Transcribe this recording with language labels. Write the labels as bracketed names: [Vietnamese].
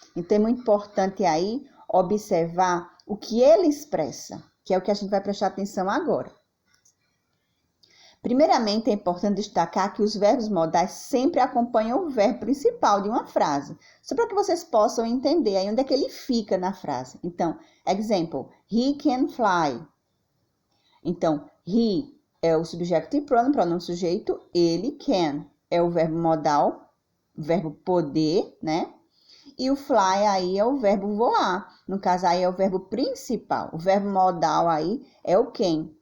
[English] Então, é muito importante aí observar o que ele expressa, que é o que a gente vai prestar atenção agora. Primeiramente, é importante destacar que os verbos modais sempre acompanham o verbo principal de uma frase, só para que vocês possam entender aí onde é que ele fica na frase. [Portuguese] Então, [English] example, he can fly. [Portuguese] Então, he é o subjective pronoun, pronome sujeito, ele can é o verbo modal, verbo poder, né? E o fly aí é o verbo voar. No caso aí é o verbo principal. O verbo modal aí é o can.